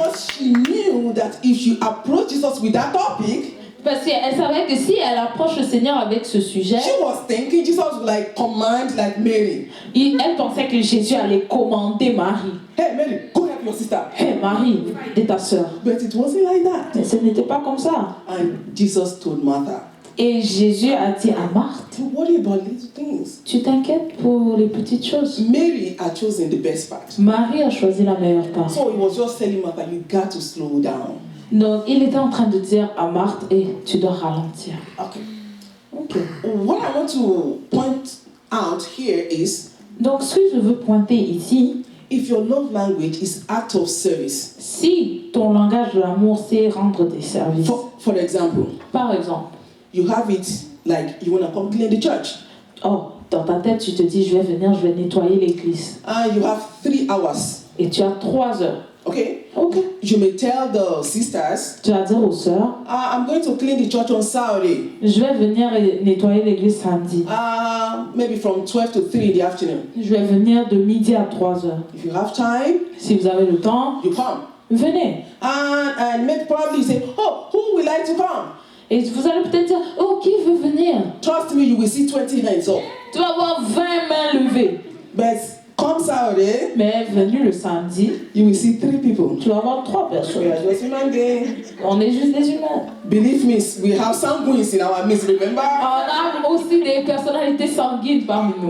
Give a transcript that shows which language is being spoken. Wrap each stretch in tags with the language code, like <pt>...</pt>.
<en>Because she knew that if she approached Jesus with that topic,</en> <fr>Parce qu'elle savait que si elle approche le Seigneur avec ce sujet,</fr> <en>she was thinking Jesus would like command like Mary.</en> <fr>Elle pensait que Jésus allait commander Marie.</fr> <en>Hey Mary, go help your sister.</en> <fr>Hé Marie, aide ta sœur.</fr> <en>But it wasn't like that.</en> <fr>Mais ce n'était pas comme ça.</fr> <en>And Jesus told Martha,</en> <fr>Et Jésus a dit à Marthe,</fr> <en>don't worry about little things.</en> <fr>tu t'inquiètes pour les petites choses.</fr> <en>Mary had chosen the best part.</en> <fr>Marie a choisi la meilleure part.</fr> <en>So he was just telling Martha, you got to slow down.</en> <fr>Donc il était en train de dire à Marthe, tu dois ralentir.</fr> <en>Okay.</en> <fr>Ok.</fr> <en>What I want to point out here is,</en> <fr>Donc ce que je veux pointer ici,</fr> <en>if your love language is act of service.</en> <fr>si ton langage de l'amour c'est rendre des services.</fr> <en>For example,</en> <fr>Par exemple,</fr> <en>you have it like you want to come clean the church.</en> <fr>oh, dans ta tête tu te dis je vais nettoyer l'église.</fr> <en>And you have 3 hours.</en> <fr>Et tu as 3 heures.</fr> <en>Okay?</en> <fr>Ok.</fr> <en>You may tell the sisters,</en> <fr>Tu vas dire aux sœurs,</fr> <en>I'm going to clean the church on Saturday.</en> <fr>je vais venir nettoyer l'église samedi.</fr> <en>Maybe from 12 to 3 in the afternoon.</en> <fr>Je vais venir de midi à 3 heures.</fr> <en>If you have time,</en> <fr>Si vous avez le temps,</fr> <en>you come.</en> <fr>venez.</fr> <en>And maybe probably say, oh, who would like to come?</en> <fr>Et vous allez peut-être dire, oh, qui veut venir?</fr> <en>Trust me, you will see 20 hands up.</en> <fr>Tu vas avoir 20 mains levées.</fr> <en>But come Saturday,</en> <fr>Mais venu le samedi,</fr> <en>you will see 3 people.</en> <fr>tu vas avoir 3 personnes.</fr> <en>We are just human beings.</en> <fr>On est juste des humains.</fr> <en>Believe me, we have sanguines in our midst, remember?</en> <fr>On a aussi des personnalités sanguines parmi nous.</fr>